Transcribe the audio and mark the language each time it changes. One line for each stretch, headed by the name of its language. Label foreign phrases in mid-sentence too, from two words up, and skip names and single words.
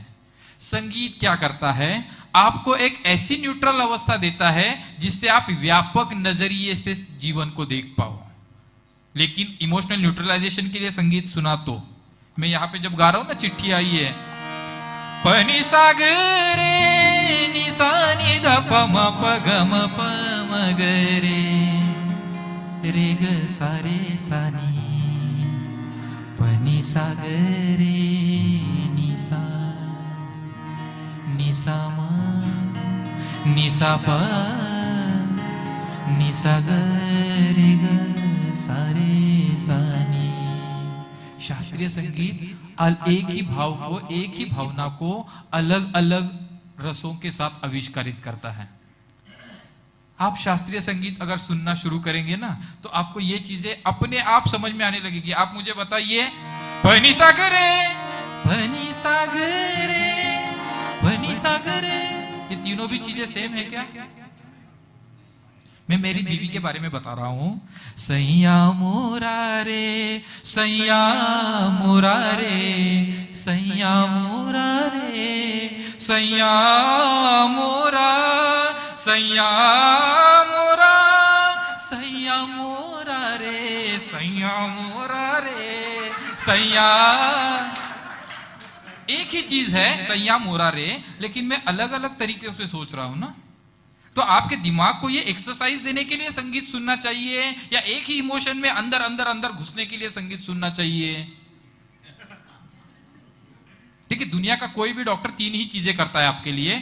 Hindi: संगीत क्या करता है? आपको एक ऐसी न्यूट्रल अवस्था देता है जिससे आप व्यापक नजरिए से जीवन को देख पाओ। लेकिन
English: emotional neutralization
Hindi: के लिए संगीत सुना तो मैं यहां पे जब गा रहा हूं ना, चिट्ठी आई है पनि सागरे निसा नि ध प म प ग म प म ग रे ग सा रे सा नी पनि सागरे निसा निसा म निसा प निसा ग रे ग सा रे सा नी। शास्त्रीय संगीत एक ही भाव को, एक ही भावना को अलग अलग रसों के साथ आविष्कारित करता है। आप शास्त्रीय संगीत अगर सुनना शुरू करेंगे ना तो आपको ये चीजें अपने आप समझ में आने लगेगी। आप मुझे बताइए, पनि सागरे पनि सागरे पनि सागरे, ये तीनों भी चीजें सेम है क्या? मैं मेरी बीवी के बारे में बता रहा हूं। सैया मोरा रे, सैया मोरा रे, सैया मोरा रे, सैया मोरा, सैया मोरा, सैया मोरा रे, सैया मोरा रे, सैया। एक ही चीज है सैया मोरा रे, लेकिन मैं अलग अलग तरीके से सोच रहा हूं ना। तो आपके दिमाग को ये एक्सरसाइज देने के लिए संगीत सुनना चाहिए, या एक ही इमोशन में अंदर अंदर अंदर घुसने के लिए संगीत सुनना चाहिए? देखिए, दुनिया का कोई भी डॉक्टर तीन ही चीजें करता है आपके लिए।